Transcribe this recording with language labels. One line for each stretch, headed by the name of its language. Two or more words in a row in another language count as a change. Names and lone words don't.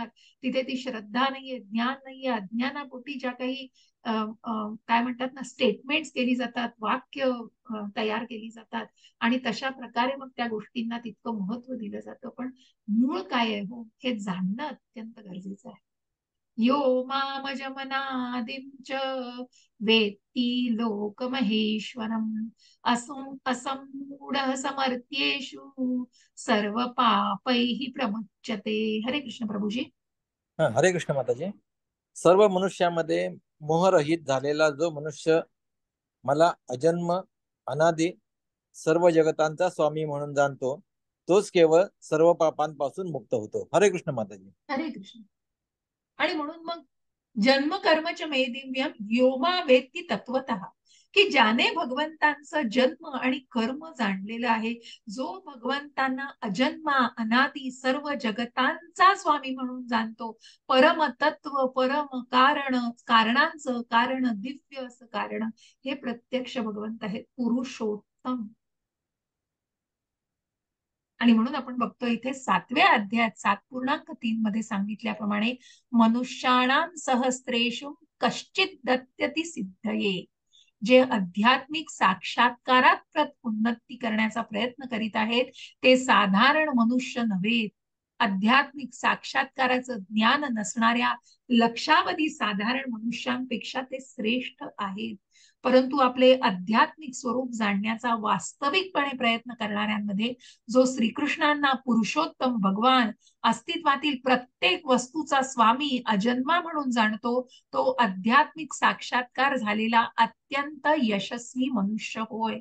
Marathi: तिथे ती श्रद्धा नाहीये, ज्ञान नाहीये. अज्ञानापोटी ज्या काही काय म्हणतात ना, स्टेटमेंट्स केली जातात, वाक्य तयार केली जातात आणि तशा प्रकारे मग त्या गोष्टींना तितकं महत्व दिलं जातं. पण मूळ काय आहे हे जाणणं अत्यंत गरजेचं आहे.
Sanskrit: यो मामजमनादिं च वेत्ति लोकमहेश्वरम् असम्मूढः समर्थ्येषु सर्वपापैः प्रमुच्यते.
Marathi: हरे कृष्ण प्रभुजी. हरे कृष्ण माताजी. सर्व मनुष्यामध्ये मोहरहित झालेला जो मनुष्य मला अजन्म अनादि सर्व जगतांचा स्वामी म्हणून जाणतो, तोच केवळ सर्व पापांपासून मुक्त होतो. हरे कृष्ण माताजी. हरे कृष्ण. आणि म्हणून मग
Sanskrit: जन्म कर्मच मे दिव्यम योमा वेत्ती तत्वतः,
Marathi: की ज्याने भगवंतांचं जन्म आणि कर्म जाणलेलं आहे, जो भगवंतांना अजन्मा अनादी सर्व जगतांचा स्वामी म्हणून जाणतो, परम तत्व, परम कारण, कारणांचं कारण, दिव्य असं कारण, हे प्रत्यक्ष भगवंत आहेत, पुरुषोत्तम. आणि म्हणून आपण बघतो इथे 7व्या अध्यायात 7.3 मध्ये सांगितल्याप्रमाणे
Sanskrit: मनुष्याणां सहस्रेषु कश्चित दत्यति सिद्धये.
Marathi: जे आध्यात्मिक साक्षात्कारात उन्नती करण्याचा प्रयत्न करीत आहेत ते साधारण मनुष्य नव्हे. आध्यात्मिक साक्षात्काराचं ज्ञान नसणाऱ्या लक्षावधी साधारण मनुष्यांपेक्षा ते श्रेष्ठ आहेत. परंतु आपले आध्यात्मिक स्वरूप जाणण्याचा वास्तविकपणे प्रयत्न करणाऱ्यांमध्ये जो श्रीकृष्णांना पुरुषोत्तम भगवान, अस्तित्वातील प्रत्येक वस्तूचा स्वामी, अजन्मा म्हणून जाणतो, तो आध्यात्मिक साक्षात्कार झालेला अत्यंत यशस्वी मनुष्य होय.